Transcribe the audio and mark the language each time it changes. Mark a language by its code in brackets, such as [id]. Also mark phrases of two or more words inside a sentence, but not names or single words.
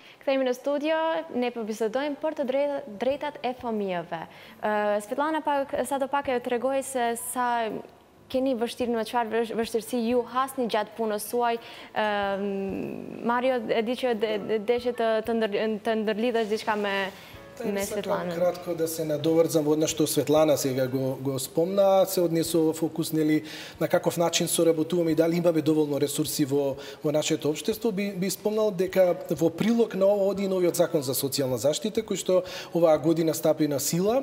[sq] kthehemi në studio, ne po bisedojmë për të drejtat e fëmijëve. Svetlana sa do pak e tregoi se sa keni vështirë në çfarë vështirësi ju hasni gjatë punës suaj. Mario, e di që deshe të ndërlidhesh diçka me Светлана. [mk] Кратко да се надоврзам во одно што Светлана сега го спомна, се однесува фокус нели на каков начин соработуваме и дали имаме доволно ресурси во нашето општество. Би спомнал дека во прилог на ова оди новиот закон за социјална заштита кој што оваа година стапи на сила.